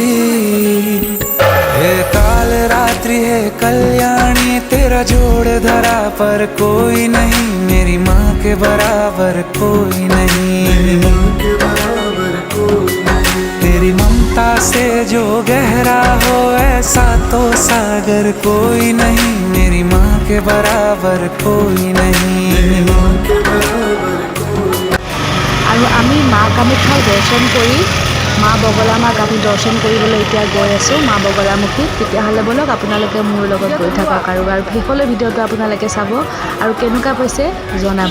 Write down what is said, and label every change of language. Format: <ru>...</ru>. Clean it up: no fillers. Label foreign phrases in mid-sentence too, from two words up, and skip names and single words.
<hi>हे काल रात्रि है कल्याणी, तेरा जोड़ धरा पर कोई नहीं, मेरी माँ के बराबर कोई नहीं। तेरी ममता से जो गहरा हो ऐसा तो सागर कोई नहीं, मेरी माँ के बराबर कोई नहीं।</hi> <as>আৰু আমি মা কামাখ্যাৰ দৰ্শন কৰি মা বগলামাক আমি দৰ্শন কৰিবলৈ এতিয়া গৈ আছোঁ মা বগলামুখীত। তেতিয়াহ'লে ব'লক আপোনালোকে মোৰ লগত গৈ থাকক আৰু শেষলৈ ভিডিঅ'টো আপোনালোকে চাব আৰু কেনেকুৱা পাইছে জনাব।</as>